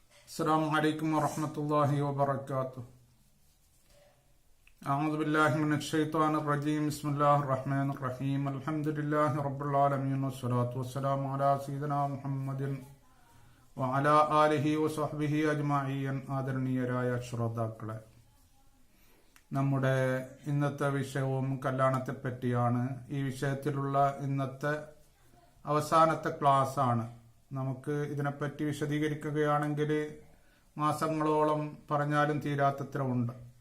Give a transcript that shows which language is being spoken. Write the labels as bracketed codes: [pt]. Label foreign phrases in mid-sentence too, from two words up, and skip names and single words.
[ar] السلام عليكم ورحمة الله وبركاته. أعوذ بالله من الشيطان الرجيم. بسم الله الرحمن الرحيم. الحمد لله رب العالمين والصلاة والسلام على سيدنا محمد وعلى آله وصحبه أجمعين. [ml] ആദരണീയരായ ശ്രോതാക്കളെ, നമ്മുടെ ഇന്നത്തെ വിഷയവും കല്യാണത്തെ പറ്റിയാണ്. ഈ വിഷയത്തിലുള്ള ഇന്നത്തെ അവസാനത്തെ ക്ലാസ് ആണ്. നമുക്ക് ഇതിനെപ്പറ്റി വിശദീകരിക്കുകയാണെങ്കിൽ മാസങ്ങളോളം പറഞ്ഞാലും തീരാത്തത്ര ഉണ്ട്.